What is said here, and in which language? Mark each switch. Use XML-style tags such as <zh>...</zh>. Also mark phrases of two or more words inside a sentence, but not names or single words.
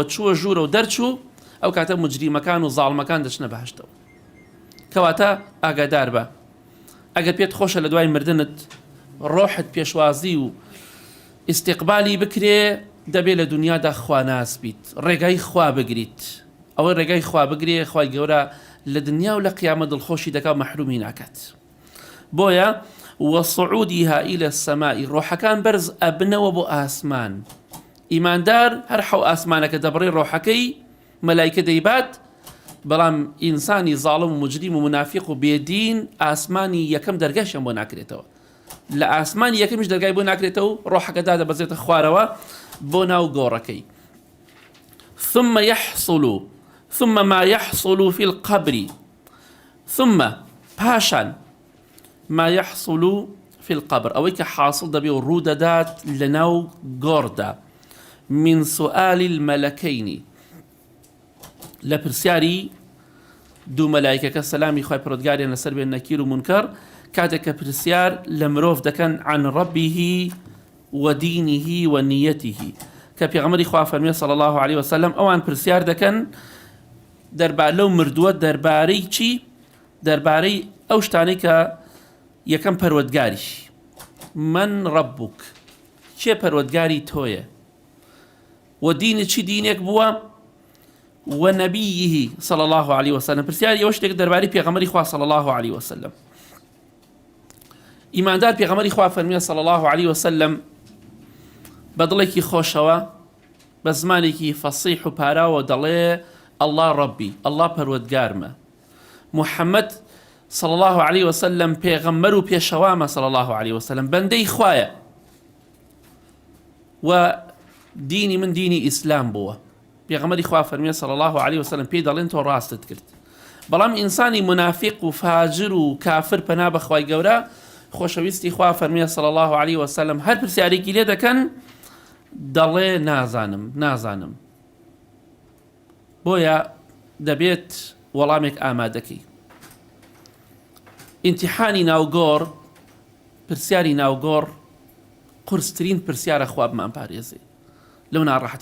<ckb>چووە ژوورە و دەرچوو ئەو کاتە مجریمەکان و زاڵمەکان دەچنە بەهەشتەوە کەواتە ئاگادار بە ئەگەر پێت خۆشە لە دوای مردنت ڕۆحت پێشوازی و ئیستیقبالی بکرێ دەبێت لە دنیادا خوا ناس بیت ڕێگای خوا بگریت ئەوە ڕێگای خوا بگرێ خوای گەورە لە دنیا و لە قیامە دڵخۆشی دەکا مەحرومی ناکات بۆیە</ckb> <ar>وصعودها إلى السماء</ar> <ckb>ڕۆحەکان بەرز ئەبنەوە بۆ ئاسمان ئیماندار هەر حەو ئاسمانەکە دەبڕێ ڕۆحەکەی مەلایکە دەیبات بەڵام ئینسانی زاڵم و مجریم و منافق و بێدین ئاسمانی یەکەم دەرگاشیان بۆ ناکرێتەوە لە ئاسمانی یەکەمیش دەرگای بۆ ناکرێتەوە و ڕۆحەکەدا دەبەزێتە خوارەوە بۆ ناو گۆڕەکەی</ckb> <ar>ثم ما يحصل في القبر ثم</ar> <ckb>پاشان</ckb> <ar>ما يحصل في القبر</ar> <ckb>ئەوەی کە حاصل دەبێ و ڕوو دەدات لە ناو گۆڕدا</ckb> <ar>من سؤال المەلەکەینی</ar> <ckb>لە پرسیاری دوو مەلایکەکە سەلامی خوای پەروەردگاریان لەسەر بێن نەکیر و منکەر کاتێک کە پرسیار لە مرۆڤ دەکەن</ckb> <ar>عن ربه ودينه ونيته</ar> <ckb>کە پێغەمبەری خوا فەرمێ</ckb> <ar>صلی الله عليه وسلم</ar> <ckb>ئەوان پرسیار دەکەن دەربارەی لەو مردووە دەربارەی چی دەربارەی ئەو شتانەی کە یەکەم پەروەردگاریش</ckb> <ar>من ربک</ar> <ckb>چێ پەروەردگاری تۆیە و دینت چی دینێک بووە</ckb> <ar>ونبيه صلى الله عليه وسلم</ar> <ckb>پرسیاری ئەوە شتێک دەربارەی پێغەمبەری خوا</ckb> <ar>صلى الله عليه وسلم</ar> <ckb>ئیماندار پێغەمبەری خوا فەرمیە</ckb> <ar>صلى الله عليه وسلم</ar> <ckb>بە دڵێکی خۆشەوە بە زمانێکی فەسیح و پاراوە دەڵێ</ckb> <ar>الله ربي الله</ar> <ckb>پەروەردگارمە محەممەد</ckb> <ar>صلى الله عليه وسلم</ar> <ckb>پێغەمبەر و پێشەوامە</ckb> <ar>صلى الله عليه وسلم</ar> <ckb>بەندەی خوایە و دینی من دینی ئیسلام بووە پێغەمبەری خوا فەرمیە</ckb> <ar>صلى الله عليه وسلم</ar> <ckb>پێی دەڵێن تۆ ڕاستت کرد بەڵام ئینسانی منافق و فاجر و کافر پەنا بە خوای گەورە خۆشەویستی خوا فەرمیە</ckb> <ar>صلى الله عليه وسلم</ar> <ckb>هەر پرسیارێکی لێ دەکەن دەڵێ نازانم بۆیە دەبێت وەڵامێک ئامادەکەی ئیمتیحانی ناوگۆڕ پرسیاری ناوگۆڕ قورسترین پرسیارە خوا بمان پارێزێ لەو ناڕەحەتی</ckb>